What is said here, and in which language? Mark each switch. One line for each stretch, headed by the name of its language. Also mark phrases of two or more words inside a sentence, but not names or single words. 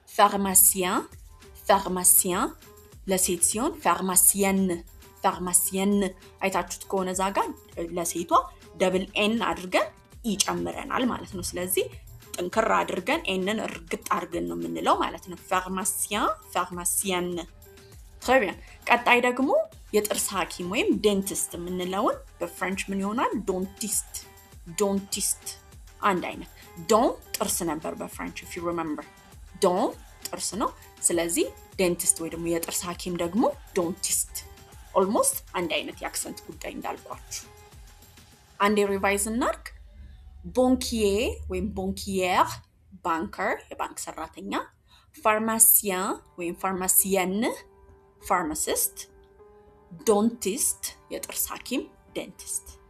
Amharic: ፋርማሲያን ለሴት ሲሆን ፋርማሲየን አይታችሁት ከሆነ ዛጋ ለሴቷ ደብል ኤን አድርገን ይጨምረናል ማለት ነው ስለዚህ ጥንክር አድርገን ኤንን እርግጥ አድርገን ነው የምንለው ማለት ነው ፋርማሲያን
French: très bien
Amharic: ቀጣይ ደግሞ የጥርስ ሐኪም ወይም ዴንቲስት የምንለውን በፍሬንች ምን ይሆናል ዶንቲስት አንድ አይነት ዶን ጥርስ ነበር በፍሬንች
English: if you remember
Amharic: ዶን ጥርስ ነው ስለዚህ ዴንቲስት ወይ ደግሞ የጥርስ ሐኪም ደግሞ ዶንቲስት almost አንድ አይነት የአክሰንት ጉዳይ እንዳልኳችሁ አንዴ ሪቫይዝ እናርክ ቦንኪዬ ወይም ቦንኪየር ባንከር የባንክ ሰራተኛ ፋርማሲያን ወይም ፋርማሲየን ፋርማሲስት ዶንቲስት የጥርስ ሐኪም ዴንቲስት